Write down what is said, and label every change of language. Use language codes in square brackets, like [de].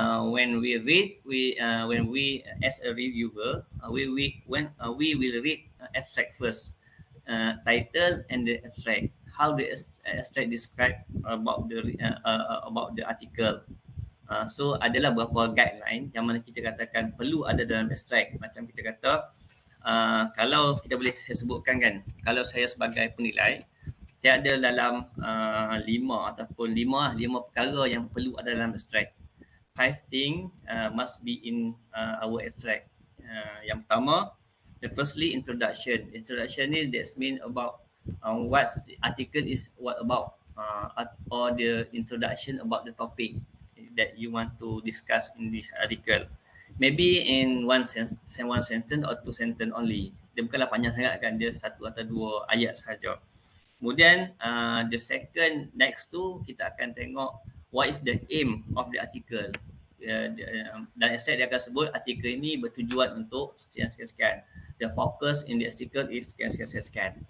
[en] When we read, when we as a reviewer, we will read abstract first, title and the abstract. How the abstract describe about the article. [ms] So adalah beberapa guideline yang mana kita katakan perlu ada dalam abstract. Macam kita kata, kalau kita boleh saya sebutkan kan, kalau saya sebagai penilai, saya ada dalam lima perkara yang perlu ada dalam abstract. [en] 5 things must be in our abstract. [ms] Yang pertama, [en] the firstly introduction. Introduction ni that's mean about what the article is what about, or the introduction about the topic that you want to discuss in this article. Maybe in one sentence or two sentence only. [ms] Dia bukanlah panjang sangat kan, dia satu atau dua ayat sahaja. Kemudian [en] the second next [ms] tu kita akan tengok [en] what is the aim of the article. [ms] Dan abstract dia akan sebut artikel ini bertujuan untuk sekian-sekian. [en] The focus in the article is sekian-sekian.